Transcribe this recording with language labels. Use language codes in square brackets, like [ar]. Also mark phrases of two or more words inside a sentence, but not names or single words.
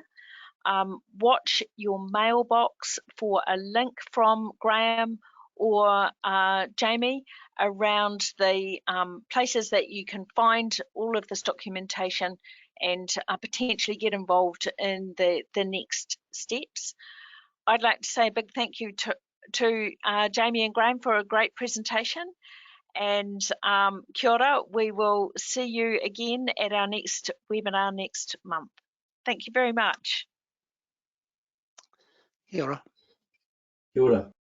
[en] Watch your mailbox for a link from Graham or Jamie around the places that you can find all of this documentation and potentially get involved in the next steps. I'd like to say a big thank you to Jamie and Graham for a great presentation, and [mi] kia ora. [en] We will see you again at our next webinar next month. Thank you very much. [mi] Kia ora. Kia ora.